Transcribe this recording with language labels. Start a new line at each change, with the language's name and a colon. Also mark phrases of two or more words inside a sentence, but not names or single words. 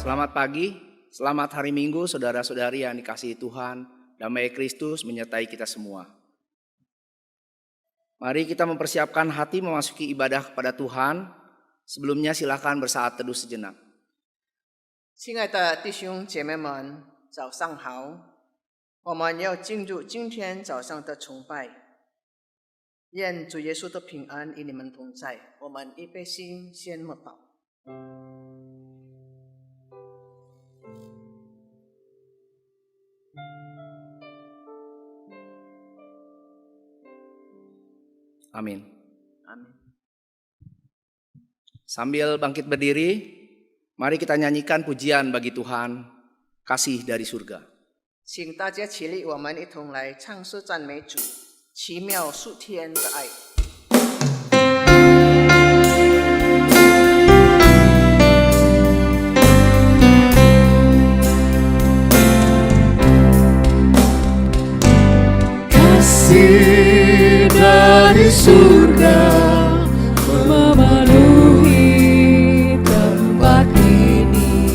Indonesian: Selamat pagi, selamat hari Minggu saudara-saudari yang dikasihi Tuhan. Damai Kristus menyertai kita semua. Mari kita mempersiapkan hati memasuki ibadah kepada Tuhan. Sebelumnya silakan bersaat teduh sejenak.
Chinese: 亲爱的弟兄姐妹们，早上好！我们要进入今天早上的崇拜。愿主耶稣的平安与你们同在。我们预备心，先默祷。
Indonesian: Amin. Amin. Sambil bangkit berdiri, mari kita nyanyikan pujian bagi Tuhan, kasih dari surga.
Chinese: 请大家起立，我们一同来唱诗赞美主，奇妙数天的爱。
Indonesian: Kasih dari surga memenuhi tempat ini.